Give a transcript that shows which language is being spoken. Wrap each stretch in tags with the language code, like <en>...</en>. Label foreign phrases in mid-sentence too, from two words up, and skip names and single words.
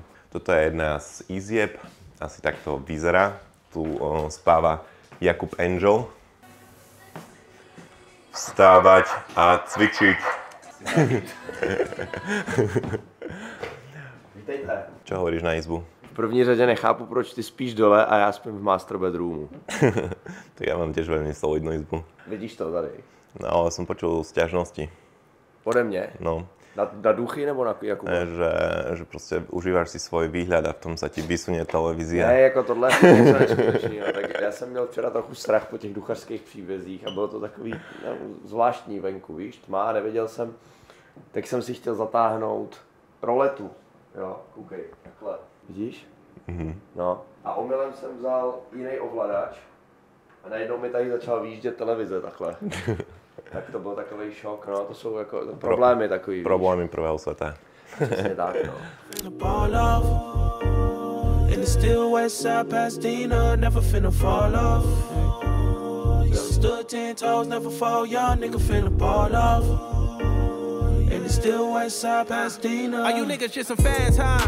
<sk>Toto je jedna z izieb, asi takto vyzerá. Tu spáva Jakub Angel. Vstávať a cvičiť.</sk> <cs>Vítejte.</cs> <sk>Čo hovoríš na izbu?</sk> <cs>V první řadě nechápu, proč ty spíš dole a já spím v</cs> <en>master bedroomu.</en> <sk>Tak ja mám tiež veľmi solidnú izbu.</sk> <cs>Vidíš to tady?</cs> <sk>No ale som počul sťažnosti.</sk> <cs>Ode mě? No. Na duchy nebo na Jakuba? Že prostě užíváš si svůj výhled a v tom se ti vysunie televízia. Ne, jako tohle je něco neskutečného. Tak já jsem měl včera trochu strach po těch duchařských příbězích a bylo to takový zvláštní venku, víš, tma, nevěděl jsem. Tak jsem si chtěl zatáhnout roletu, jo, koukej, takhle, vidíš? No, a omylem jsem vzal jiný ovladač a najednou mi tady začala výjíždět televize takhle. Tak to byl takový šok, no, to jsou jako problémy takový. Problémy prvého světa. Přesně tak, no.</cs> <en>In the still west side Pasadena, never finna fall off. Stood 10 toes, never fall, young nigga finna ball off. In the still west side Pasadena. Are you niggas just some fans, huh?</en>